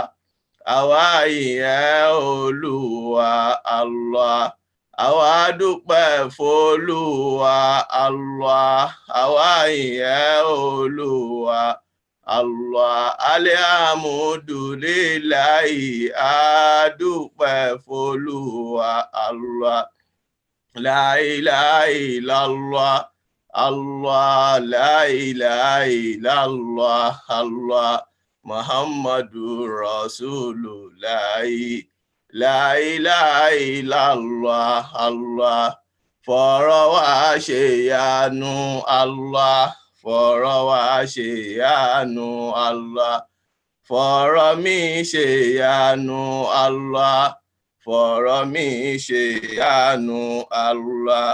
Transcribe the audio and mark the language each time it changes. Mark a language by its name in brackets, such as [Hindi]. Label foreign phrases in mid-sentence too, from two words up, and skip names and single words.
[Yoruba] Àwa ìyẹn Olúwa Allah. Àwa dúpẹ́ f'Olúwa Allah. Àwa ìyẹn Olúwa Allah. Alhamdulillahi. Adúpẹ́ f'Olúwa Allah. [Arabic] لا إله إلا الله. الله، لا إله إلا الله. Allah. محمد رسول الله. لا إله إلا الله. الله. [Yoruba] Fọ̀rọ̀ wá ṣe ìyanu Allah. Fọ̀rọ̀ wá ṣe ìyanu Allah. Fọ̀rọ̀ mi ṣe ìyanu Allah. Fọ̀rọ̀ mi ṣe ìyanu Allah.